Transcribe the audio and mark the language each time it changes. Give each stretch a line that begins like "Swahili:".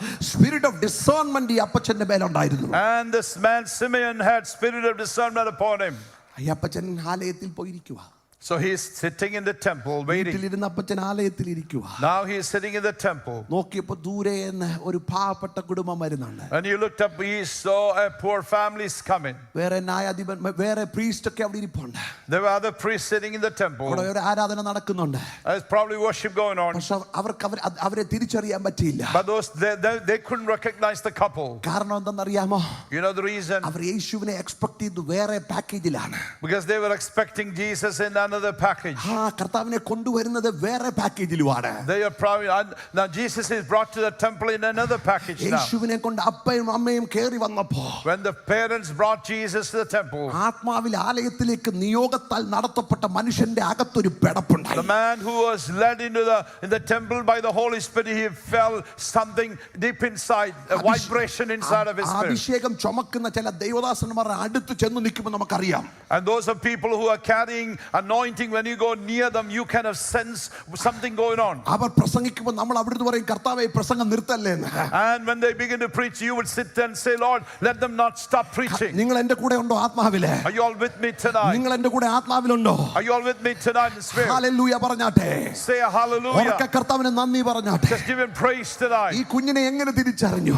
Malayalam: Spirit of discernment ഈ അപ്പച്ചന്റെ മേലുണ്ടായിരുന്നു.
English: And this man Simeon had spirit of discernment upon him.
Malayalam: ഈ അപ്പച്ചൻ ആലയത്തിൽ പോയിരിക്കുക.
English: So he is sitting in the temple waiting.
Malayalam: വീട്ടിലിരുന്ന അപ്പച്ചൻ ആലയത്തിൽ ഇരിക്കുക.
English: Now he is sitting in the temple.
Malayalam: നോക്കിയപ്പോൾ ദൂരെ നിന്ന് ഒരു പാവപ്പെട്ട കുടുംബം വരുന്നുണ്ട്.
English: And he looked up, he saw a poor family is coming.
Malayalam: വേറെ ന്യായാധിപൻ വേറെ പ്രീസ്റ്റ് ഒക്കെ അവിടെ ഇരിപ്പുണ്ട്.
English: There were other priests sitting in the temple.
Malayalam: അവിടെ ഒരു ആരാധന നടക്കുന്നുണ്ട്.
English: There's probably worship going on.
Malayalam: പക്ഷെ അവരെ തിരിച്ചറിയാൻ പറ്റിയില്ല.
English: But those they couldn't recognize the couple.
Malayalam: കാരണം എന്തെന്നറിയാമോ?
English: You know the reason?
Malayalam: അവർ യേശുവിനെ എക്സ്പെക്ട് ചെയ്തു വേറെ പാക്കേജിലാണ്.
English: Because they were expecting Jesus in another package.
Malayalam: കർത്താവിനെ കൊണ്ടുവരുന്നത് വേറെ പാക്കേജിലുമാണ്.
English: They are probably now Jesus is brought to the temple in another package now.
Malayalam: യേശുവിനെ കൊണ്ട് അപ്പയും അമ്മയും കേറി വന്നപ്പോൾ
English: When the parents brought Jesus to the temple,
Malayalam: ആത്മാവിൽ ആലയത്തിലേക്ക് നിയോഗത്താൽ നടത്തപ്പെട്ട മനുഷ്യന്റെ അകത്തൊരു പെടപ്പുണ്ടായി.
English: the man who was led into the temple by the Holy Spirit, he felt something deep inside, a vibration inside of his spirit.
Malayalam: അഭിഷേകം ചുമക്കുന്ന ചില ദൈവദാസന്മാരുടെ അടുത്ത് ചെന്ന് നിൽക്കുമ്പോൾ നമുക്കറിയാം.
English: And those are people who are carrying anointing. When you go near them, you kind of sense something going on.
Malayalam: അവർ പ്രസംഗിക്കുമ്പോൾ നമ്മൾ അവിടുന്ന് പറയും കർത്താവേ പ്രസംഗം നിർത്തല്ലേ എന്ന്.
English: And when they begin to preach, you would sit there and say, Lord, let them not stop preaching.
Malayalam: നിങ്ങൾ എൻ്റെ കൂടെ ഉണ്ടോ ആത്മാവിലെ?
English: Are you all with me tonight?
Malayalam: നിങ്ങൾ എൻ്റെ കൂടെ ആത്മാവിലുണ്ടോ?
English: Are you all with me tonight in spirit?
Malayalam: Hallelujah പറഞ്ഞാട്ടെ.
English: Say a hallelujah.
Malayalam: ഉറക്കെ കർത്താവിനെ നന്ദി പറഞ്ഞാട്ടെ.
English: Just give him praise tonight.
Malayalam: ഈ കുഞ്ഞിനെ എങ്ങനെ തിരിച്ചറിഞ്ഞു?